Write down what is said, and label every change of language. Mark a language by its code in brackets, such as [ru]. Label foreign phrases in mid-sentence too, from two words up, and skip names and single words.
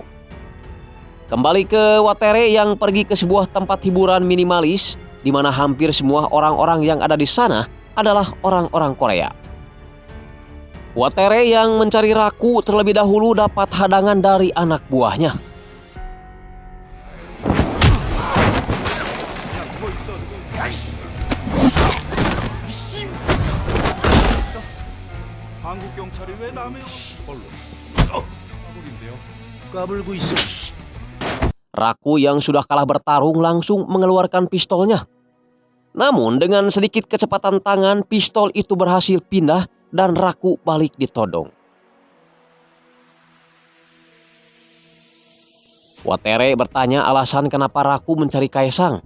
[id] Kembali ke Watere yang pergi ke sebuah tempat hiburan minimalis di mana hampir semua orang-orang yang ada di sana adalah orang-orang Korea. Watere yang mencari Raku terlebih dahulu dapat hadangan dari anak buahnya. [ko] 한국 경찰이 왜 남의 걸로? 까불인데요. 까불고 있어. [id] Raku yang sudah kalah bertarung langsung mengeluarkan pistolnya. Namun dengan sedikit kecepatan tangan, pistol itu berhasil pindah dan Raku balik ditodong. Watere bertanya alasan kenapa Raku mencari Kaesang.